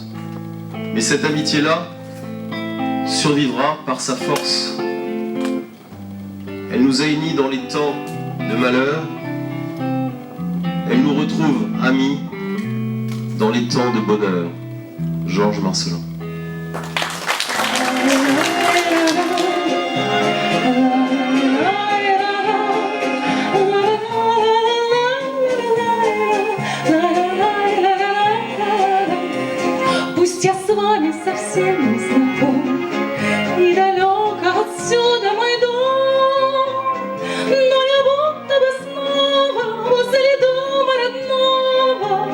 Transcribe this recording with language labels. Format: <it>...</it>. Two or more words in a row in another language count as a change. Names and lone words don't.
<fr>Mais cette amitié-là survivra par sa force. Elle nous a unis dans les temps de malheur. Elle nous retrouve amis dans les temps de bonheur. Georges Marcelin.</fr> <ru>Пусть я с вами совсем не знаком, и далеко отсюда мой дом, но я будто бы снова возле дома родного.</ru>